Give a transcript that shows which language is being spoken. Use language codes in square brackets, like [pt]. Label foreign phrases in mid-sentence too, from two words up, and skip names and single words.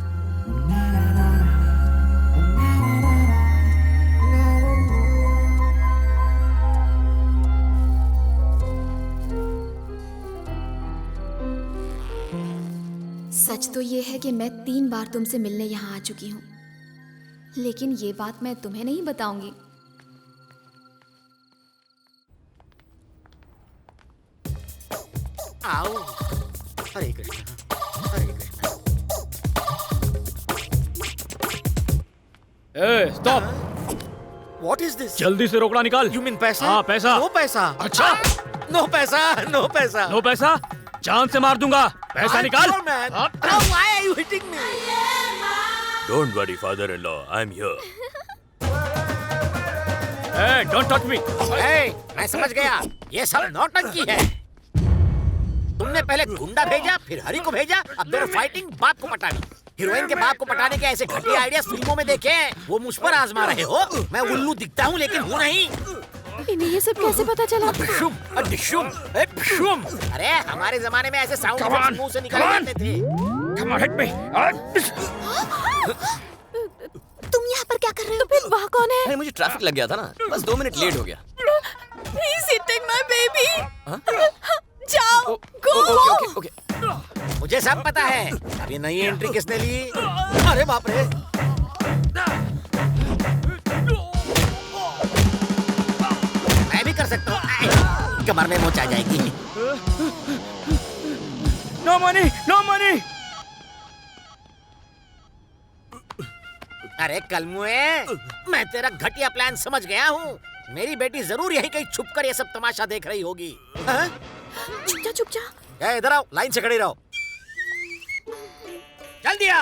[hi] सच तो ये है कि मैं 3 बार तुमसे मिलने यहाँ आ चुकी हूँ, लेकिन ये बात मैं तुम्हें नहीं बताऊंगी। आओ। हरे कृष्णा, हरे कृष्णा। ए, स्टॉप! [en] What is this? [hi] जल्दी से रोकड़ा निकाल। [en] You mean पैसा? [hi] हाँ, पैसा। नो पैसा। अच्छा। नो पैसा, नो पैसा। नो पैसा? जान से मार दूंगा। पैसा [en] I'm [hi] निकाल। [en] sure, man. [hi] हाँ। [en] Why are you hitting me? Don't worry, father-in-law. I'm here. ए, don't touch me. [hi] Hey, मैं समझ गया, ये सब नौटंकी है। तुमने पहले गुंडा भेजा, फिर हरी को भेजा, अब दोनों फाइटिंग बाप को पटानी। हीरोइन के बाप को पटाने के ऐसे घटिया आइडियाज फिल्मों में देखे हैं, वो मुझ पर आजमा रहे हो। मैं उल्लू दिखता हूँ लेकिन हूँ नहीं। इन्हें ये सब कैसे पता चला? डिशुम, डिशुम, डिशुम। अरे हमारे जमाने में ऐसे [en] sound effects [hi] मुंह से निकल जाते थे। [en] Come on, hit me. [hi] तुम यहाँ पर क्या कर रहे हो? तो फिर वहाँ कौन है? अरे मुझे ट्रैफिक लग गया था ना, बस 2 मिनट लेट हो गया। [en] He's hitting my baby. [hi] हाँ? जाओ, go. ओके। मुझे सब पता है। अब ये नई एंट्री किसने ली? अरे बाप रे। मैं भी कर सकता हूँ। कमर में मोच आ जाएगी। [en] No money, no money. [hi] अरे कलमुए, मैं तेरा घटिया प्लान समझ गया हूँ। मेरी बेटी जरूर यहीं कहीं छुपकर ये सब तमाशा देख रही होगी। हाँ? चुप जा। इधर आओ, लाइन से खड़ी रहो। जल्दी आओ।